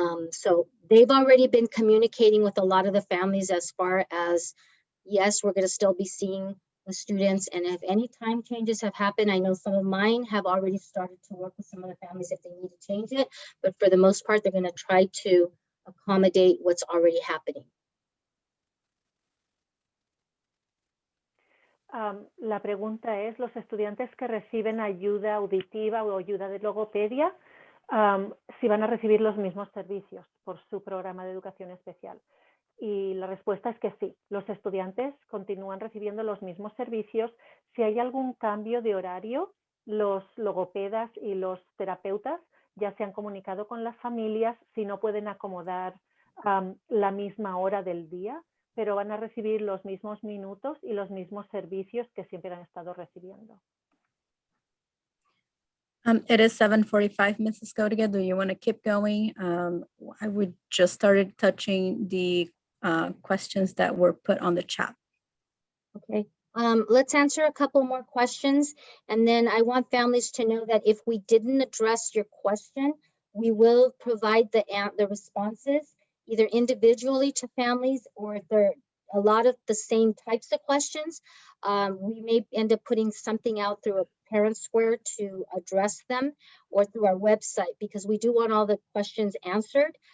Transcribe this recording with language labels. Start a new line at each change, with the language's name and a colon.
English: So they've already been communicating with a lot of the families as far as, yes, we're going to still be seeing the students, and if any time changes have happened, I know some of mine have already started to work with some of the families if they need to change it, but for the most part, they're going to try to accommodate what's already happening.
Spanish: La pregunta es, los estudiantes que reciben ayuda auditiva o ayuda de logopedia, si van a recibir los mismos servicios por su programa de educación especial. Y la respuesta es que sí, los estudiantes continúan recibiendo los mismos servicios. Si hay algún cambio de horario, los logopedas y los terapeutas ya se han comunicado con las familias si no pueden acomodar la misma hora del día, pero van a recibir los mismos minutos y los mismos servicios que siempre han estado recibiendo.
English: It is 7:45, Mrs. Codiga. Do you want to keep going? I would just started touching the questions that were put on the chat. Okay. Let's answer a couple more questions, and then I want families to know that if we didn't address your question, we will provide the responses either individually to families, or if there are a lot of the same types of questions, we may end up putting something out through a Parent Square to address them, or through our website, because we do want all the questions answered.